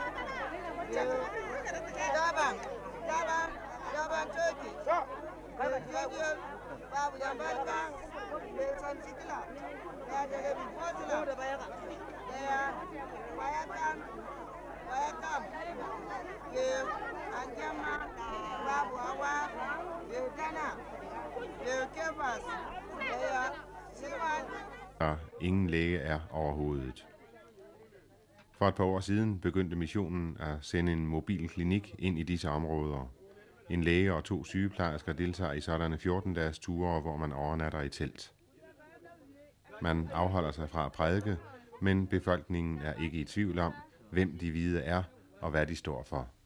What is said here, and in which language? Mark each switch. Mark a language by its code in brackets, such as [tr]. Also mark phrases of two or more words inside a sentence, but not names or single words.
[da] Jaban Turkey, Babu Yambalka, San Sikila, Wayakam, Anjama, Babu Awa, Dana, Kevas, Silvan. Og ingen læge er overhovedet. For et par år siden begyndte missionen at sende en mobil klinik ind i disse områder. En læge og 2 sygeplejersker deltager i sådanne 14-dages ture, hvor man overnatter i telt. Man afholder sig fra at prædike, men befolkningen er ikke i tvivl om, hvem de hvide er og hvad de står for.